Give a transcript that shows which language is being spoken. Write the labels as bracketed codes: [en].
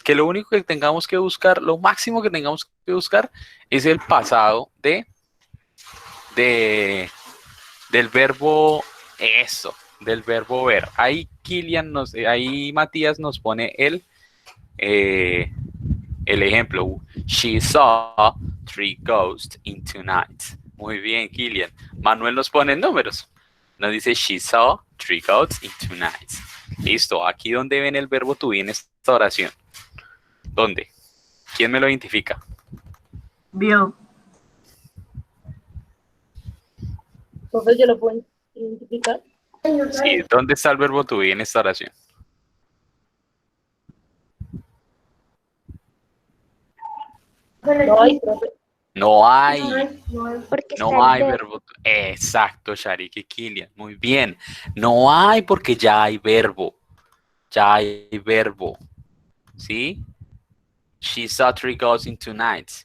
[es] Que lo único que tengamos que buscar, lo máximo que tengamos que buscar, es el pasado de del verbo eso, del verbo ver. Ahí ahí Matías nos pone el ejemplo. [en] She saw 3 ghosts in 2 nights. [es] Muy bien, Kilian. Manuel nos pone números. Nos dice [en] she saw 3 ghosts in 2 nights. [es] Listo. Aquí donde ven el verbo to be en esta oración. ¿Dónde? ¿Quién me lo identifica? Vio. Profe, ¿yo lo puedo identificar? Sí, ¿dónde está el verbo to be en esta oración? No hay, profe. No hay. Porque está No el hay verbo. verbo. Exacto, Sharik y Kilian. Muy bien. No hay porque ya hay verbo. Ya hay verbo. ¿Sí? [en] She saw 3 ghosts in 2 nights.